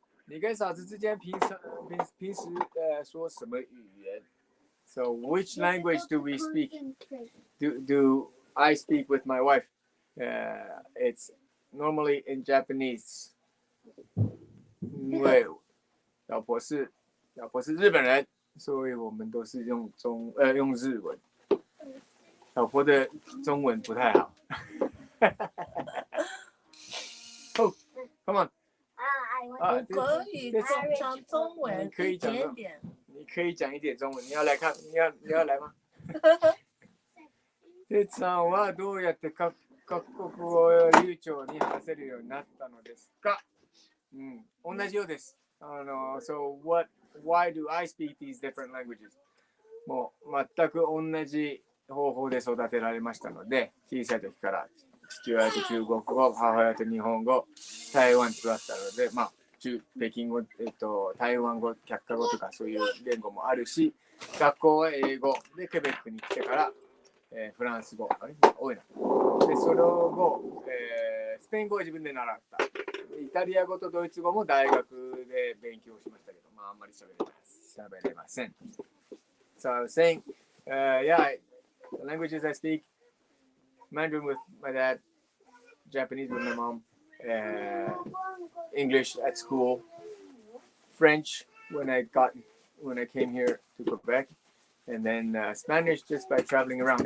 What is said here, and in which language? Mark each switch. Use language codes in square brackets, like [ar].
[zh] 你跟嫂子之间平时说什么语言? [en] So which language do we speak? Do I speak with my wife? It's normally in Japanese. [zh] 因为老婆是日本人，所以我们都是用日文。老婆的中文不太好。 [en] Oh, come on. [zh] 我可以讲中文一点点。你可以講一點中文。你要來看？你要來嗎？ [ja] てつさんはどうやって各国語を流暢に話せるようになったのですか？同じようです。 [en] So why do I speak these different languages? [ja] もう全く同じ方法で育てられましたので、小さい時から父親と中国語、母親と日本語、台湾育ったので、北京語、台湾語、客家語とかそういう言語もあるし、学校は英語でケベックに来てから、フランス語、多いな。で、その後、スペイン語は自分で習った。イタリア語とドイツ語も大学で勉強しましたけど、あんまり喋れません。 [en] So I was saying, the languages I speak, Mandarin with my dad, Japanese with my mom, English at school, French when I came here to Quebec, and then Spanish just by traveling around.